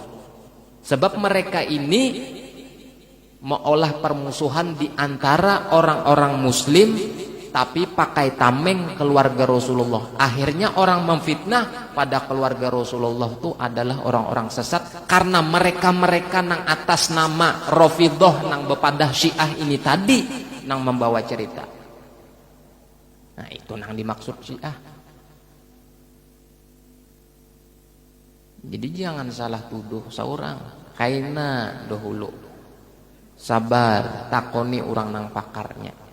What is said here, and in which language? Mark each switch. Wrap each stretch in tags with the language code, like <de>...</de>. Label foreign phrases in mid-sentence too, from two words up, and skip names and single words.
<id>Sebab mereka ini mengolah permusuhan di antara orang-orang muslim tapi pakai tameng keluarga Rasulullah. Akhirnya orang memfitnah pada keluarga Rasulullah itu adalah orang-orang sesat karena mereka-mereka nang atas nama Rafidah nang bepadah Syiah ini tadi nang membawa cerita. Nah itu nang dimaksud Syiah. Jadi jangan salah tuduh seorang.</id> <bjn>Kaina dahulu sabar takoni orang nang pakarnya.</bjn>